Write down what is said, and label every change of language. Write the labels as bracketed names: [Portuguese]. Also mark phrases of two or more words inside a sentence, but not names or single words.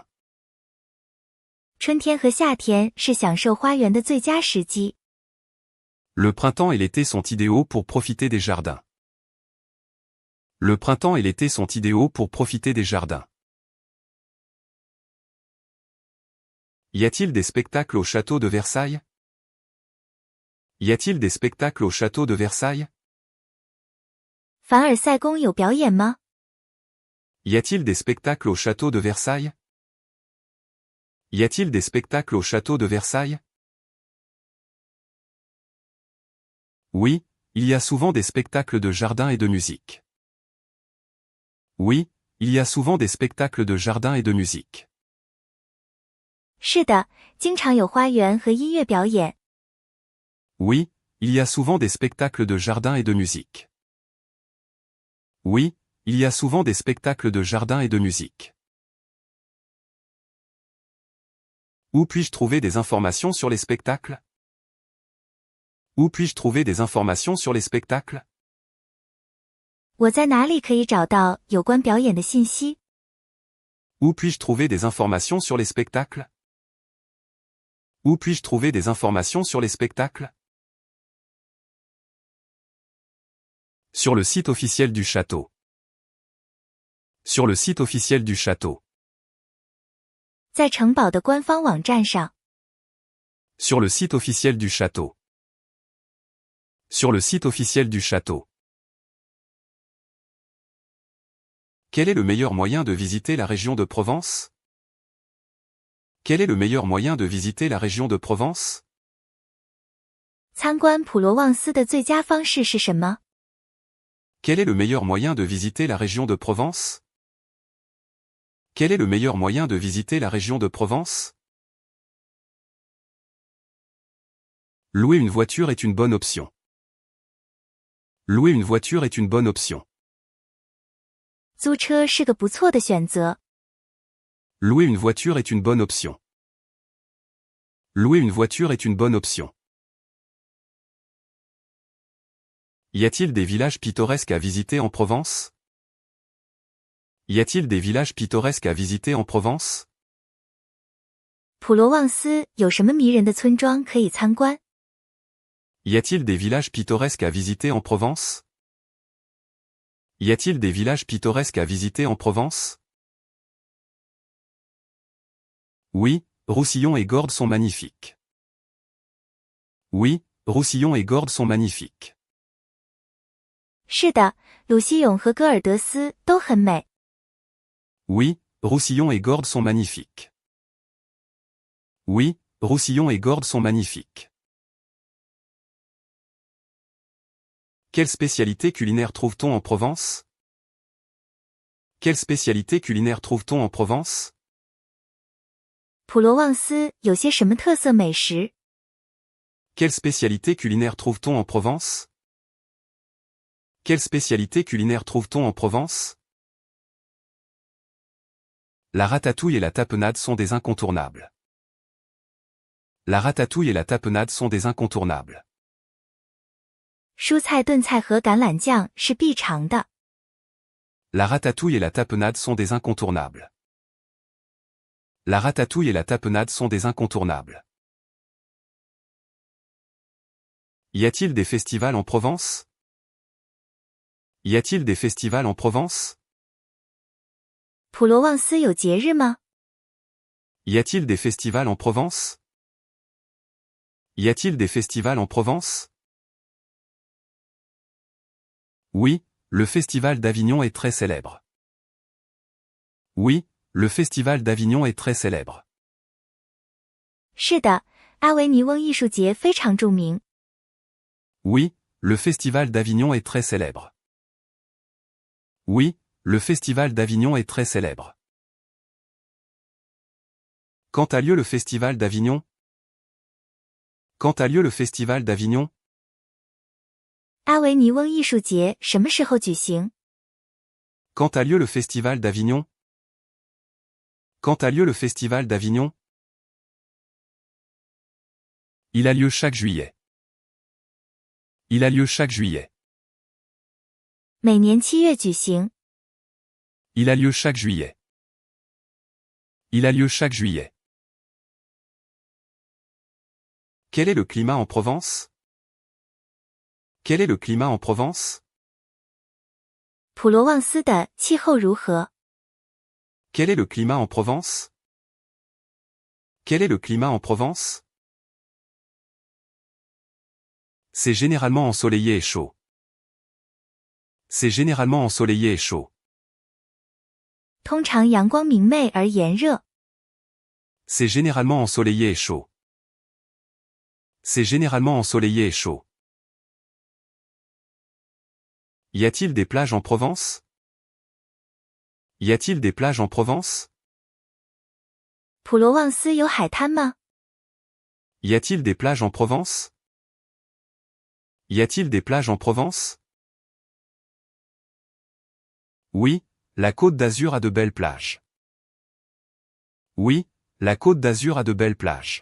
[Chinese] 春天和夏天是享受花园的最佳时机。 [French] Le printemps et l'été sont idéaux pour profiter des jardins. Le printemps et l'été sont idéaux pour profiter des jardins. Y a-t-il des spectacles au château de Versailles? Y a-t-il des spectacles au château de Versailles? [Chinese] 凡尔赛宫有表演吗？ [French] Y a-t-il des spectacles au château de Versailles? Y a-t-il des spectacles au château de Versailles? Oui, il y a souvent des spectacles de jardin et de musique. Oui, il y a souvent des spectacles de jardin et de musique. [Chinese] 是的，经常有花园和音乐表演。 [French] Oui, il y a souvent des spectacles de jardin et de musique. Oui, il y a souvent des spectacles de jardin et de musique. Où puis-je trouver des informations sur les spectacles? Où puis-je trouver des informations sur les spectacles? [Chinese] 我在哪里可以找到有关表演的信息？ [French] Où puis-je trouver des informations sur les spectacles? Où puis-je trouver des informations sur les spectacles? Sur le site officiel du château. Sur le site officiel du château. [Chinese] 在城堡的官方网站上。 [French] Sur le site officiel du château. Sur le site officiel du château. Quel est le meilleur moyen de visiter la région de Provence? Quel est le meilleur moyen de visiter la région de Provence? [Chinese] 参观普罗旺斯的最佳方式是什么？ [French] Quel est le meilleur moyen de visiter la région de Provence? Quel est le meilleur moyen de visiter la région de Provence? Louer une voiture est une bonne option. Louer une voiture est une bonne option. [Chinese] 租车是个不错的选择。 [French] Louer une voiture est une bonne option. Louer une voiture est une bonne option. Y a-t-il des villages pittoresques à visiter en Provence? Y a-t-il des villages pittoresques à visiter en Provence? [Chinese] 普罗旺斯有什么迷人的村庄可以参观？ [French] Y a-t-il des villages pittoresques à visiter en Provence? Y a-t-il des villages pittoresques à visiter en Provence? Oui, Roussillon et Gordes sont magnifiques. Oui, Roussillon et Gordes sont magnifiques. [Chinese] 是的，鲁西永和戈尔德斯都很美。 [French] Oui, Roussillon et Gordes sont magnifiques. Oui, Roussillon et Gordes sont magnifiques. Quelle spécialité culinaire trouve-t-on en Provence? Quelle spécialité culinaire trouve-t-on en Provence? [Chinese] 普罗旺斯有些什么特色美食？ [French] Quelle spécialité culinaire trouve-t-on en Provence? Quelle spécialité culinaire trouve-t-on en Provence? La ratatouille et la tapenade sont des incontournables. La ratatouille et la tapenade sont des incontournables. [Chinese] 蔬菜炖菜和橄榄酱是必尝的。 [French] La ratatouille et la tapenade sont des incontournables. La ratatouille et la tapenade sont des incontournables. Y a-t-il des festivals en Provence? Y a-t-il des festivals en Provence? [Chinese] 普罗旺斯有节日吗？ [French] Y a-t-il des festivals en Provence? Y a-t-il des festivals en Provence? Oui, le festival d'Avignon est très célèbre. Oui, le festival d'Avignon est très célèbre. [Chinese] 是的，阿维尼翁艺术节非常著名。 [French] Oui, le festival d'Avignon est très célèbre. Oui, le festival d'Avignon est très célèbre. Quand a lieu le festival d'Avignon? Quand a lieu le festival d'Avignon? [Chinese] 阿维尼翁艺术节什么时候举行？ [French] Quand a lieu le festival d'Avignon? Quand a lieu le festival d'Avignon? Il a lieu chaque juillet. Il a lieu chaque juillet. [Chinese] 每年7月举行。 [French] Il a lieu chaque juillet. Il a lieu chaque juillet. Quel est le climat en Provence? Quel est le climat en Provence? [Chinese] 普罗旺斯的气候如何？ [French] Quel est le climat en Provence? Quel est le climat en Provence? C'est généralement ensoleillé et chaud. C'est généralement ensoleillé et chaud. [Chinese] 通常阳光明媚而炎热。 [French] C'est généralement ensoleillé et chaud. C'est généralement ensoleillé et chaud. Y a-t-il des plages en Provence? Y a-t-il des plages en Provence? [Chinese] 普罗旺斯有海滩吗？ [French] Y a-t-il des plages en Provence? Y a-t-il des plages en Provence? Oui, la Côte d'Azur a de belles plages. Oui, la Côte d'Azur a de belles plages.